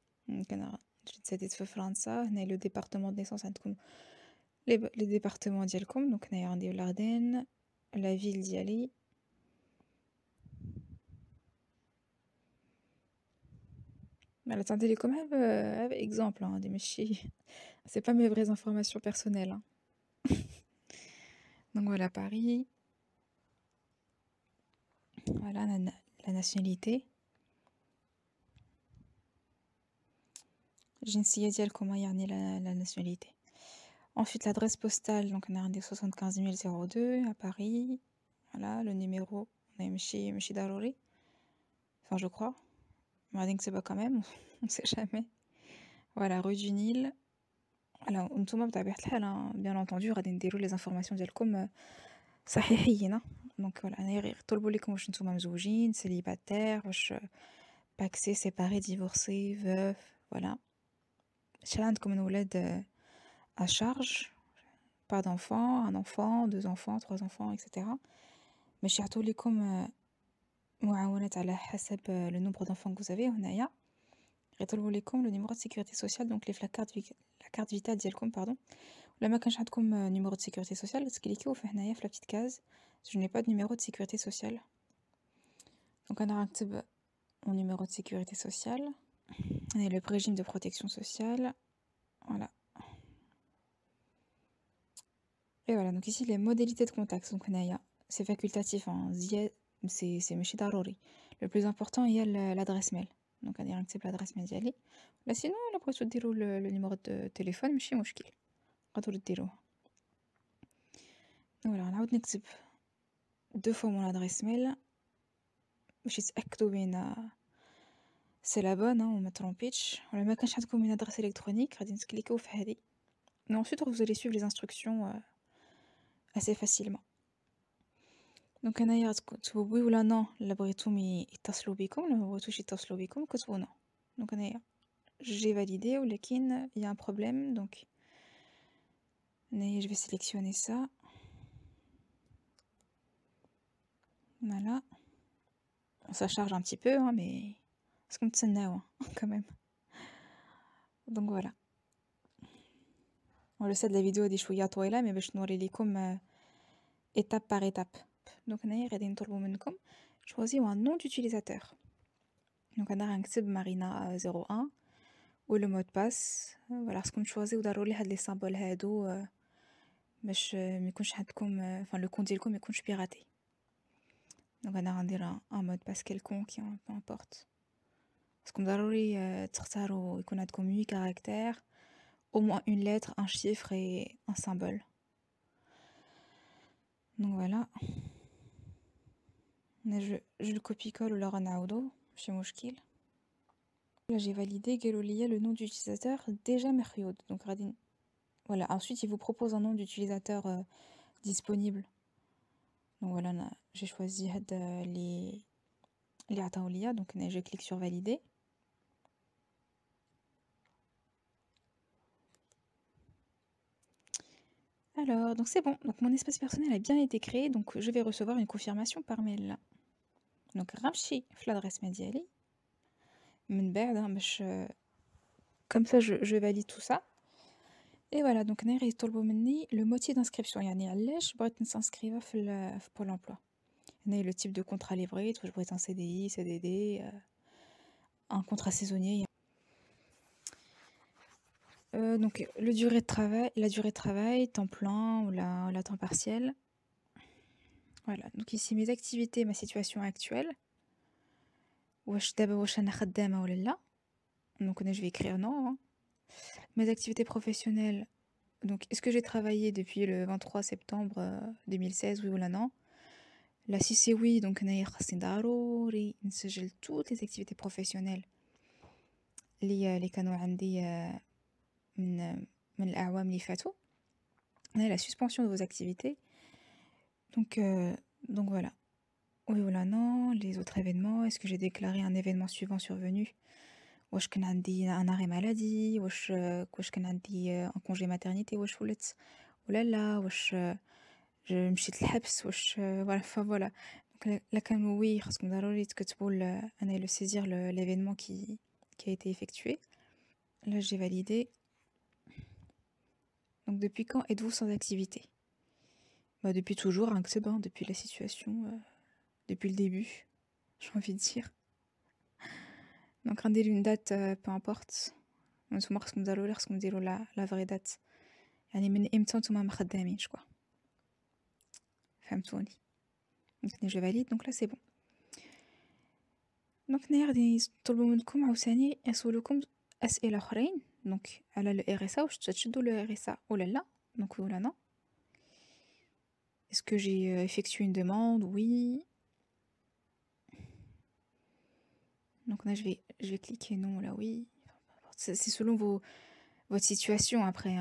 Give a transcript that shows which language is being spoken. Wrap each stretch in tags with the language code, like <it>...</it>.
<ar>donc أنا تزاديت في فرنسا. هنا لو ديبارتمون دو نيسونس عندكم لي ديبارتمون ديالكم. donc هنايا غندير لاردين لا فيل ديالي voilà تنعطي لكم غير exemple هادي ماشي</ar> <fr>c'est pas mes vraies informations personnelles hein. donc voilà Paris voilà la nationalité</fr> <ar>الجنسية ديالكم يعني</ar> <fr>la nationalité. ensuite l'adresse postale donc أنا عندي 75002 à Paris. voilà le numéro</fr> <ar>ماشي ضروري</ar> <fr>enfin je crois</fr> <ar>غادي نكتبها</ar> <fr>quand même on sait jamais. voilà rue du Nil.</fr> <ar>voilà نتوما بطبيعة الحال</ar> <fr>bien entendu</fr> <ar>غادي نديروا les informations ديالكم صحيحين. donc voilà أنا غير يطلبوا لكم واش نتوما مزوجين célibataire واش paxé séparé divorcé veuf voilà شحال عندكم من ولاد à charge</ar> <fr>pas d'enfants un enfant 2 enfants 3 enfants etc.</fr> <ar>باش يعطوا لكم معاونات على حسب</ar> <fr>le nombre d'enfants que vous avez.</fr> <ar>هنايا غيطلبوا لكم le numéro de sécurité sociale donc اللي في la carte vitale ديالكم pardon. ولا ما كانش عندكم</ar> <fr>numéro de sécurité sociale</fr> <ar>تكليكيو في هنايا في</ar> <fr>la petite case je n'ai pas de numéro de sécurité sociale. donc</fr> <ar>أنا غنكتب</ar> <fr>mon numéro de sécurité sociale et le régime de protection sociale voilà. et voilà donc ici les modalités de contact. donc هنايا c'est facultatif hein.</fr> <ar>c'est ماشي ضروري.</ar> <fr>le plus important هي l'adresse mail.</fr> <ar>donc غادي نكتب l'adresse mail ديالي ولا sinon لا بغيتو ديروا le numéro de téléphone</ar> <fr>ماشي مشكل قدروا ديروه.</fr> <ar>voilà</ar> <fr>نعاود نكتب 2 fois mon adresse mail</fr> <ar>باش تتاكدوا بان سي لا بون وما ترومبيتش. ولا ما كانش عندكم</ar> <fr>une adresse électronique</fr> <ar>غادي تكليكيو في هذه</ar> <fr>et ensuite vous allez suivre les instructions assez facilement.</fr> <ar>donc هنايا تكتبوا وي ولا نو الا بغيتوهم يتصلوا بكم ولا ما بغيتوش يتصلوا بكم كتبوا نو.</ar> <fr>donc هنايا j'ai validé</fr> <ar>ولكن</ar> <fr>il y a un problème donc هنايا je vais sélectionner ça voilà ça charge un petit peu hein, mais</fr> <ar>خاصكم تسناو</ar> <fr>quand même. donc voilà. le set de la vidéo</fr> <ar>هادي شويه طويله</ar> <fr>mais</fr> <ar>باش نوري لكم</ar> <fr>étape par étape. Donc</fr> <ar>هنايا غادي نطلبوا منكم</ar> <fr>choisir un nom d'utilisateur.</fr> <ar>Donc انا غنكتب مارينا 01 و le mot de passe. Voilà, خصكم تشوازيو ضروري هاد لي سامبل هادو باش ما يكونش عندكم</ar> <fr>enfin le compte</fr> <ar>ديالكم ما يكونش بيراتي.</ar> <fr>Donc</fr> <ar>انا غندير</ar> <fr>un mot de passe quelconque, peu importe.</fr> <ar>خصكم ضروري تختاروا يكون عندكم</ar> <fr>8 caractères, au moins une lettre, un chiffre et un symbole. Donc voilà. Je le copie-colle</fr> <ar>ولا غنعاودو ماشي مشكل.</ar> <fr>Là j'ai validé</fr> <ar>قالوا ليا</ar> <fr>le nom d'utilisateur déjà مريود. Donc غادي voilà, ensuite il vous propose un nom d'utilisateur disponible. Donc voilà, j'ai choisi</fr> <ar>هاد اللي عطاو ليا.</ar> <fr>Donc je clique sur valider. Alors, donc c'est bon. Donc mon espace personnel a bien été créé, donc je vais recevoir une confirmation par mail.</fr> <ar>Donc غنمشي في l'adresse mail ديالي من بعد باش</ar> <fr>comme ça je valide tout ça. Et voilà,</fr> <ar>donc هنا يطلبوا مني le motif d'inscription, يعني علاش بغيت نسانسكريفا في Pôle emploi. هنا</ar> <fr>le type de contrat livré, je بغيت un CDI, CDD, un contrat saisonnier. Donc la durée de travail, temps plein ou la temps partiel. Voilà, donc ici mes activités, ma situation actuelle.</fr> <ar>واش دابا واش انا خدامه ولا لا.</ar> <fr>Donc je vais écrire non. Mes activités professionnelles. Donc est-ce que j'ai travaillé depuis le 23 septembre 2016, oui ou non? Là si c'est oui,</fr> <ar>donc هنايا خاصني ضروري نسجل</ar> <fr>toutes les activités professionnelles</fr> <ar>اللي كانوا عندي من الاعوام اللي فاتوا.</ar> <fr>هنا la suspension de vos activités. Donc voilà. Oui ou non, les autres événements, est-ce que j'ai déclaré un événement suivant survenu?</fr> <ar>واش كان عندي un arrêt maladie, واش كان عندي un congé maternité, واش ولدت ولا لا, واش مشيت للحبس, واش voilà.</ar> <fr>Donc là كانوا oui,</fr> <ar>خاصكم ضروري تكتبوا انا</ar> <fr>le saisir l'événement qui a été effectué. Là j'ai validé. Donc depuis quand êtes-vous sans activité? Bah depuis toujours, depuis la situation, depuis le début, j'ai envie de dire. Donc غندير une date, peu importe.</fr> <ar>نتوما خصكم ضروري خصكم ديروا</ar> <fr>la vraie date.</fr> <ar>يعني من امتى نتوما ما خدامينش كوا. فهمتوني.</ar> <fr>Donc je valide, donc là c'est bon.</fr> <ar>Donc هنايا غادي يطلبوا منكم عاوتاني يسولوكم اسئله اخرين. Donc على le RSA, واش تشدوا le RSA ولا لا.</ar> <fr>Donc oui ou non. Est-ce que j'ai effectué une demande? Oui. Donc là je vais cliquer non, là oui. C'est selon votre situation après.</fr>